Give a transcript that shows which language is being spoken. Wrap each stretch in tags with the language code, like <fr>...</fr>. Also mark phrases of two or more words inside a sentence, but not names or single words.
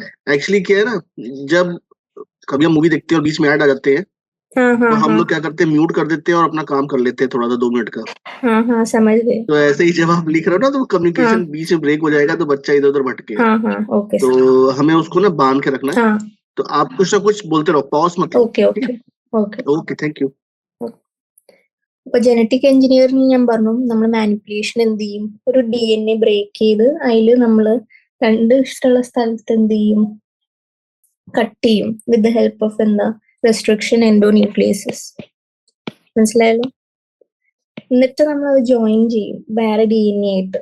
<hi>एक्चुअली क्या है ना, जब कभी हम मूवी देखते हैं और बीच में ऐड आ जाते हैं, हाँ तो हाँ हम हाँ लोग क्या करते हैं, म्यूट कर देते हैं और अपना काम कर लेते हैं थोड़ा सा 2 मिनट का। हाँ हाँ, समझ गए। तो ऐसे ही जब आप लिख रहे हो ना, तो कम्युनिकेशन हाँ बीच में ब्रेक हो जाएगा, तो बच्चा इधर उधर भटकेगा। हाँ हाँ,</hi> <en>okay sir.</en> <hi>तो हमें उसको ना बांध के रखना है। हाँ, तो आप कुछ ना कुछ बोलते रहो, पॉज मत लो।</hi> <en>ഓക്കെ</en> <hi>ठीक</hi> <en>okay okay. है, okay, thank you.</en> <ml>ഇപ്പൊ</ml> <en>genetic engineering</en> <ml>ഞാൻ പറഞ്ഞു, നമ്മൾ മാനിപ്പുലേഷൻ എന്ത് ചെയ്യും, ഒരു DNA ബ്രേക്ക് ചെയ്ത് അതിൽ നമ്മൾ 2 ഇഷ്ടമുള്ള സ്ഥലത്ത് എന്ത് ചെയ്യും, കട്ട് ചെയ്യും</ml> <en>with the help of</en> <ml>എന്താ,</ml> <en>restriction endonucleases.</en> <ml>മനസ്സിലായല്ലോ? എന്നിട്ട് നമ്മൾ അത് ജോയിൻ ചെയ്യും വേറെ DNA ആയിട്ട്.</ml>